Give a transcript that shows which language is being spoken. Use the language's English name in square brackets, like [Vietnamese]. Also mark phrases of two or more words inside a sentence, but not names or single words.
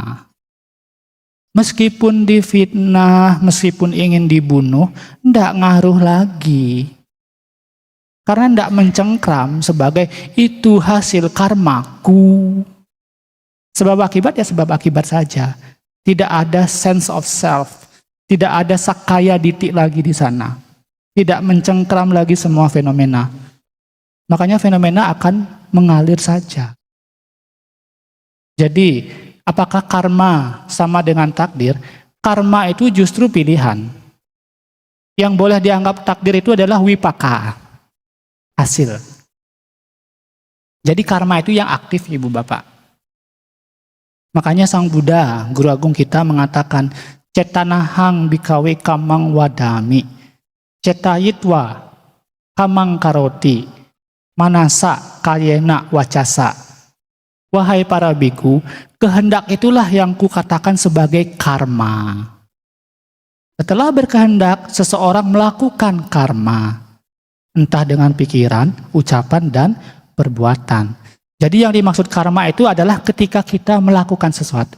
[Indonesian] Meskipun difitnah, meskipun ingin dibunuh, ndak ngaruh lagi. Karena ndak mencengkram sebagai itu hasil karmaku. Sebab akibat ya sebab akibat saja. Tidak ada [English] sense of self. [Indonesian] Tidak ada [Pali] sakaya ditik [Indonesian] lagi di sana. Tidak mencengkram lagi semua fenomena. Makanya fenomena akan mengalir saja. Jadi, apakah karma sama dengan takdir? Karma itu justru pilihan. Yang boleh dianggap takdir itu adalah wipaka, hasil. Jadi karma itu yang aktif, Ibu Bapak. Makanya Sang Buddha, Guru Agung kita mengatakan, [Pali] cetanahang bikawe kamang wadami, cetayitwa kamang karoti, manasa kayena wacasa. [Indonesian] Wahai para biku, kehendak itulah yang kukatakan sebagai karma. Setelah berkehendak, seseorang melakukan karma. Entah dengan pikiran, ucapan, dan perbuatan. Jadi yang dimaksud karma itu adalah ketika kita melakukan sesuatu.